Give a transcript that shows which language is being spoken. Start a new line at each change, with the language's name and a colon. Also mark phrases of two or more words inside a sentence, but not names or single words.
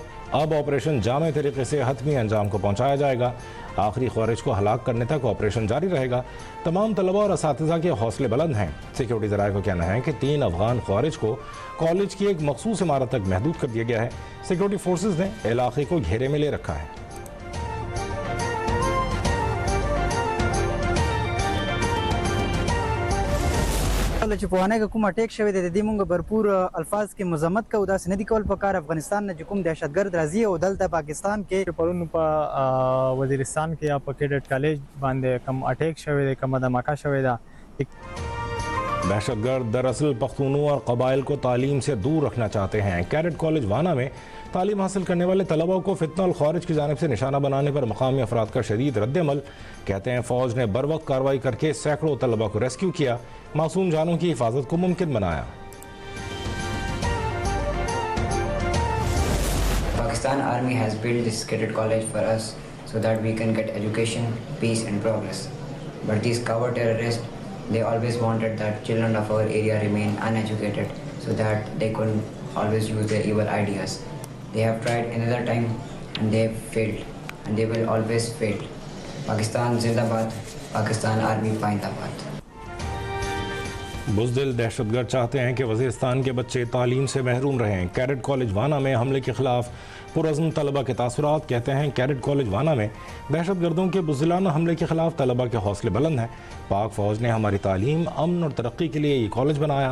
Urdu: اب آپریشن جامع طریقے سے حتمی انجام کو پہنچایا جائے گا. آخری خارج کو ہلاک کرنے تک آپریشن جاری رہے گا۔ تمام طلبہ اور اساتذہ کے حوصلے بلند ہیں. سیکیورٹی ذرائع کا کہنا ہے کہ 3 افغان خارج کو کالج کی ایک مخصوص عمارت تک محدود کر دیا گیا ہے.
English: security forces
Urdu: نے علاقے کو گھیرے میں لے رکھا ہے.
Pashto: چې په وانه کې کوم اٹیک شوی دی د دې مونږ भरपूर الفاظ کې مذمت کوو. داسې نه دي کول پکار. افغانستان نه کوم دهشتګرد راځي او دلته پاکستان کې پرون په وزیرستان کې یا په کیډټ کالج باندې کم اٹیک شوی دی، کم دھماکہ شوی دا.
Urdu: دہشتگرد دراصل پختونوں اور قبائل کو تعلیم سے دور رکھنا چاہتے ہیں. کیڈٹ کالج وانا میں تعلیم حاصل کرنے والے طلبہ کو فتنۃ الخوارج کی جانب سے نشانہ بنانے پر مقامی افراد کا شدید ردعمل. کہتے ہیں فوج نے بروقت کارروائی کر کے سینکڑوں طلبہ کو ریسکیو کیا، معصوم جانوں کی حفاظت کو ممکن بنایا.
English: Pakistan Army has built this cadet college for us so that we can get education, peace and progress. But these coward terrorists, they always wanted that children of our area remain uneducated so that they could always use their evil ideas. They have tried another time and they have failed and they will always fail.
Urdu: پاکستان زندہ باد، پاکستان آرمی پائندہ باد. بزدل دہشتگرد چاہتے ہیں کہ وزیرستان کے بچے تعلیم سے محروم رہیں. کیڈٹ کالج وانا میں حملے کے خلاف پرعزم طلبہ کے تاثرات. کہتے ہیں کیڈٹ کالج وانا میں دہشتگردوں کے بزدلانہ حملے کے خلاف طلبہ کے حوصلے بلند ہیں. پاک فوج نے ہماری تعلیم، امن اور ترقی کے لیے یہ کالج بنایا.